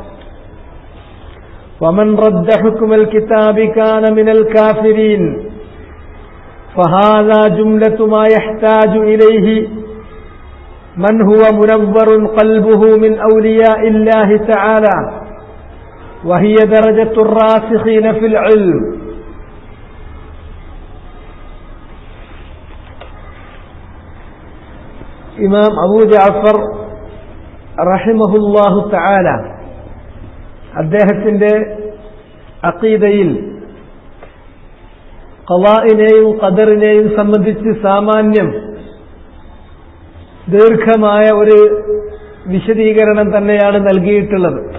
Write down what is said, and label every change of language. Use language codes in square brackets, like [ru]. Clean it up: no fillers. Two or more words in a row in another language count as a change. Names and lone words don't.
[ar] ومن رد حكم الكتاب كان من الكافرين فهذا جملة ما يحتاج إليه من هو منور قلبه من أولياء الله تعالى وهي درجة الراسخين في العلم. [ml] ഇമാം അബൂ ജഅഫർ [ar] رحمه الله تعالى [ml] അദ്ദേഹത്തിന്റെ അഖീദയിൽ ഖളാഇനെയും ഖദറിനെയും സംബന്ധിച്ച് സാമാന്യം ദീർഘമായ ഒരു വിശദീകരണം തന്നെയാണ് നൽകിയിട്ടുള്ളത്.